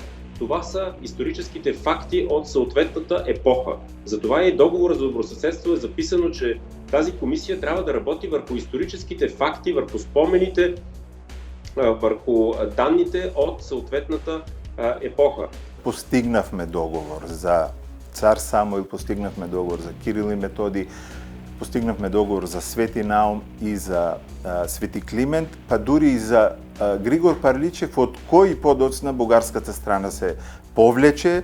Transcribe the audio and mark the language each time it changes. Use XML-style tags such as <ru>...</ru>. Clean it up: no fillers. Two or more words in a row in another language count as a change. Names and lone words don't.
<bg>Това са историческите факти от съответната епоха. Затова и договора за добросъседство е записано, че тази комисия трябва да работи върху историческите факти, върху спомените, върху данните от съответната епоха.</bg> <mk>Постигнавме договор за цар Самуил, постигнавме договор за Кирил и Методи, постигнавме договор за Свети Наум и за Свети Климент, па дури и за Григор Парличев, од кој подоцна бугарската страна се повлече.</mk>